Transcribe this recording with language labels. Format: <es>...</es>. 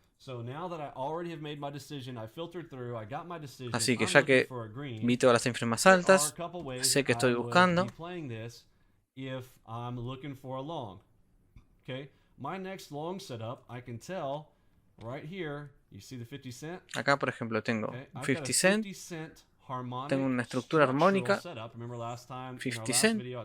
<en>So now that I already have made my decision, I filtered through, I got my decision.</en> <es>Así que ya que vi todas las cifras más altas, sé que estoy buscando.</es> <en>If I'm looking for a long. Okay. My next long setup, I can tell right here, you see the 50 cent?</en> <es>Acá, por ejemplo, tengo 50 cent. Tengo una estructura armónica.</es> <en>50 cent.</en>